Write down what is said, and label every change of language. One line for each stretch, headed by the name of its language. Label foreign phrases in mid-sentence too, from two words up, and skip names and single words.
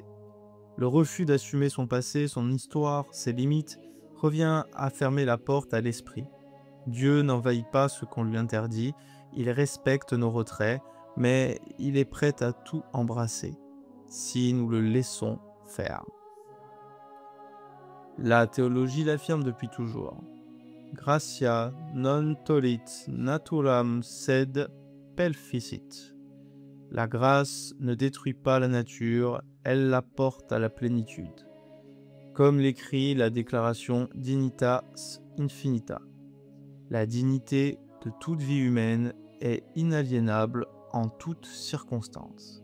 French: Le refus d'assumer son passé, son histoire, ses limites, revient à fermer la porte à l'esprit. Dieu n'envahit pas ce qu'on lui interdit, il respecte nos retraits, mais il est prêt à tout embrasser, si nous le laissons faire. La théologie l'affirme depuis toujours.
Latin: Gratia non tollit naturam sed pelficit.
French: La grâce ne détruit pas la nature, elle la porte à la plénitude. Comme l'écrit la déclaration Dignitas Infinita. La dignité de toute vie humaine est inaliénable en toutes circonstances.